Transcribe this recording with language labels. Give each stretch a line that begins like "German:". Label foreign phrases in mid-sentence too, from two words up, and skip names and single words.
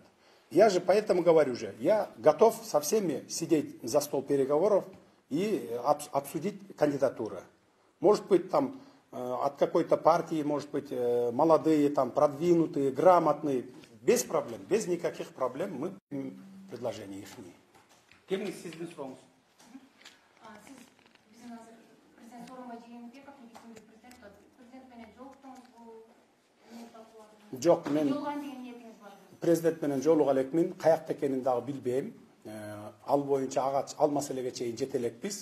Russian: Я же поэтому говорю же, я готов со всеми сидеть за стол переговоров и обсудить кандидатуры. Может быть там от какой-то партии, может быть молодые, там продвинутые, грамотные, без проблем, без никаких проблем мы предложения их не.
Kyrgyz: Кемиң сиздин сурооңуз? Сиз биздин азыр президент Сооронбай Жээнбеков негизинде президент менен жолуктуңуз, бул эмне талкууладыңыз? Жок, мен Жолуган деген ниетиңиз барбы? президент менен жолуга элекмин, каякта экенин дагы билбейм. Ал боюнча ал маселеге чейин жете элекпиз.